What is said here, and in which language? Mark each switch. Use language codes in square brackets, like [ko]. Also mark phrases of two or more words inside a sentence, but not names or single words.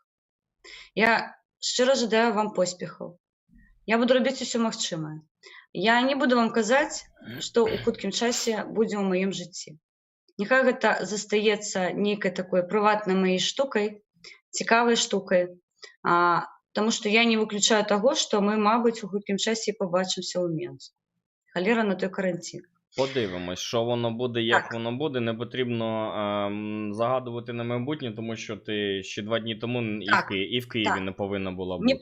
[be] Я шчыра жадаю вам поспехаў. Я буду рабіць усё магчымае. Я не буду вам казаць, што ў хуткім часе будзе ў маім жыцці. Няхай гэта застаецца нейкай такой прыватнай маёй штукай, цікавай штукай, [uk] тому що я не виключаю того, що ми, мабуть, у хуткім часі побачимося у Мінську. Халера на той карантин. Подивимось, що воно буде, як воно буде. Не потрібно загадувати на майбутнє, тому що ти ще 2 дні тому і в Києві не повинна була бути.